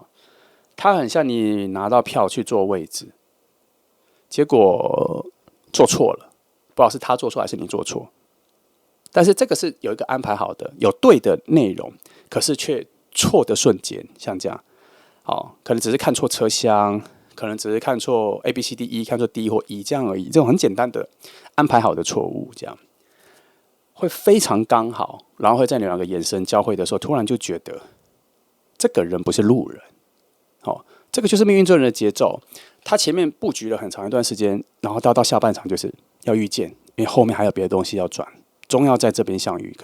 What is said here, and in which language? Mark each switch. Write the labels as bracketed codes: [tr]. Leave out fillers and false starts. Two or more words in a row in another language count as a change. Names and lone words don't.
[zh] 它很像你拿到票去坐位置，結果坐錯了。不知道是他做錯還是你做錯，但是這個是有一個安排好的，有對的內容，可是卻錯的瞬間，像這樣，可能只是看錯車廂，可能只是看錯 A B C D E，看錯 D 或 E 這樣而已，這種很簡單的安排好的錯誤，這樣會非常剛好，然後會在你兩個眼神交匯的時候，突然就覺得這個人不是路人，這個就是命運之輪的節奏，他前面布局了很長一段時間，然後到下半場就是要遇見，因為後面還有別的東西要轉，終要在這邊相遇。